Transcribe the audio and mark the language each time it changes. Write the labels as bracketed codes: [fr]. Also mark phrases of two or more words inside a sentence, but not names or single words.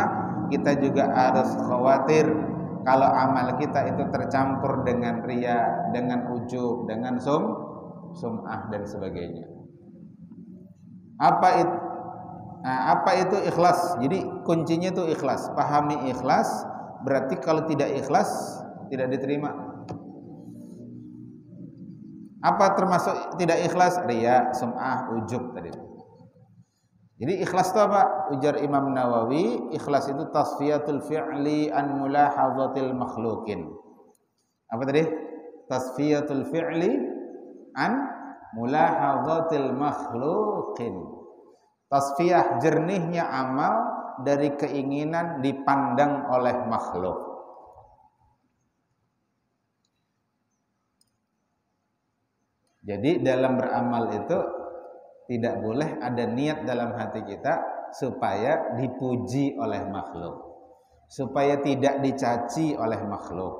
[id] Kita juga harus khawatir kalau amal kita itu tercampur dengan riya, dengan ujub, dengan sum'ah dan sebagainya. Apa itu ikhlas? Jadi kuncinya itu ikhlas. Pahami ikhlas, berarti kalau tidak ikhlas tidak diterima. Apa termasuk tidak ikhlas? Riya, sum'ah, ujub tadi. Jadi ikhlas itu apa? Ujar Imam Nawawi, ikhlas itu [ar] تصفية الفعل عن ملاحظة المخلوقين. [id] Apa tadi? [ar] تصفية الفعل عن ملاحظة المخلوقين. [id] Tasfiyah, jernihnya amal dari keinginan dipandang oleh makhluk. Jadi dalam beramal itu tidak boleh ada niat dalam hati kita supaya dipuji oleh makhluk, supaya tidak dicaci oleh makhluk.